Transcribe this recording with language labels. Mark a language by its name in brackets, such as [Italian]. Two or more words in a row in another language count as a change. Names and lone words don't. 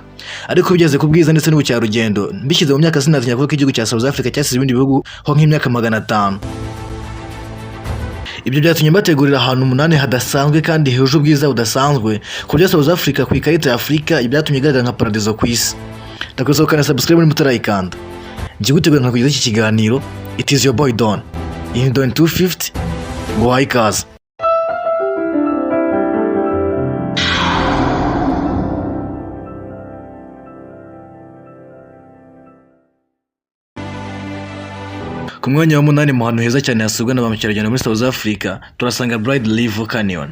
[Kinyarwanda] Ariko bigeze ku bwiza ndetse n'ubukerarugendo, mbishyize mu myaka sinatinya kuvuga ko igihugu cya South Africa cyasize ibindi bihugu ho nk'imyaka 500. Ibyo byatumye bategurira ahantu 8 hadasanzwe kandi huje ubwiza budasanzwe ku buryo South Africa ku ikarita ya Afurika ibyatumye igaragara nka paradizo ku isi. Ndakusohokana subscribe muri mutarayikanda. Ngiye gutegura nka kugeza iki kiganiro. [English] It is your boy Don. In Don 250 [Kinyarwanda] ngo hayikaze. Ku mwanya wa 8 mu hantu heza cyane hasurwa na ba mukerarugendo muri South Africa turasanga Bright River Canyon.